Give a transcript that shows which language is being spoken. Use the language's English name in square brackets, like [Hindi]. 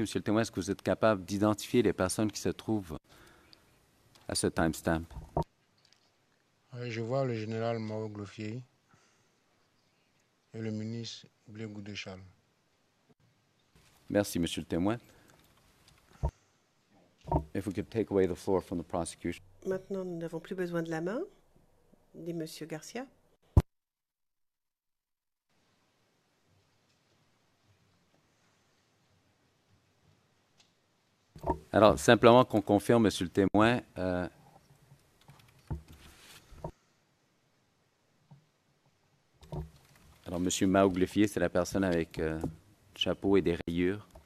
[French] Monsieur le témoin, est-ce que vous êtes capable d'identifier les personnes qui se trouvent à ce timestamp? Je vois le général Mao Glofier et le ministre Blé Goudéchal. Merci, Monsieur le témoin. [English] If we could take away the floor from the prosecution. [French] Maintenant, nous n'avons plus besoin de la main, dit Monsieur Garcia. Alors, simplement qu'on confirme, Monsieur le témoin, alors, Monsieur Mao Glofier, c'est la personne avec chapeau et des rayures.